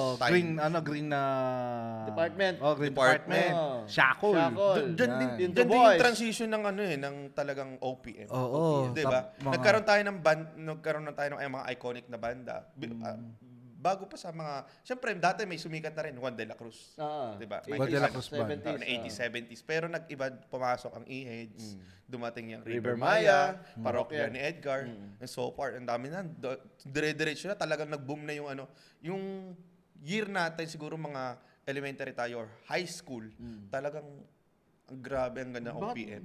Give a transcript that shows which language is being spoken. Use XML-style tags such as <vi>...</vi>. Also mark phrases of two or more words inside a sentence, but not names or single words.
<tl>Green na... Department. Green Department. Department. Shackle. Shackle. Diyan din, Yung dyan The din yung Boys. transition ng ng talagang OPM. Oo. Di ba? Mga- Nagkaroon tayo ng tayo ng mga iconic na banda. Bago pa sa mga, syempre dati may sumikat na rin, Juan de la Cruz. Ah, Di ba? 80s, Juan de la Cruz band. 70s, 80s, 70s. Pero nag-iba, pumasok ang E-Heads, dumating yung River River Maya, Maya, Parokya ni Edgar,</tl> <en>and so far.</en> <tl>Ang dami na, dire-diretso na, talagang nag-boom na yung yung year natin, siguro mga elementary tayo or high school, talagang ang grabe, ang ganda ng OPM.</tl>